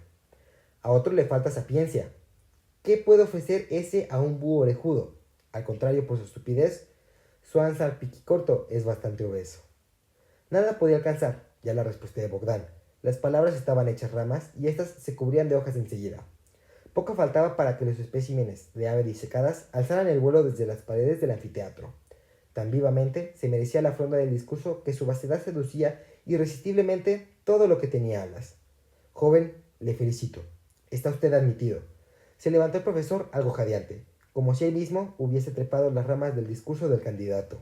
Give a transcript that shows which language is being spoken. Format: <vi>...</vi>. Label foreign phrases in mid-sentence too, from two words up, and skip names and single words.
<es>A otro le falta sapiencia. ¿Qué puede ofrecer ese a un búho orejudo? Al contrario, por su estupidez, su ansa piquicorto es bastante obeso. Nada podía alcanzar, ya la respuesta de Bogdan. Las palabras estaban hechas ramas y éstas se cubrían de hojas enseguida. Poco faltaba para que los especímenes de ave disecadas alzaran el vuelo desde las paredes del anfiteatro. Tan vivamente se merecía la fronda del discurso que su vastedad seducía irresistiblemente todo lo que tenía alas. Joven, le felicito. Está usted admitido. Se levantó el profesor algo jadeante, como si él mismo hubiese trepado las ramas del discurso del candidato.</es>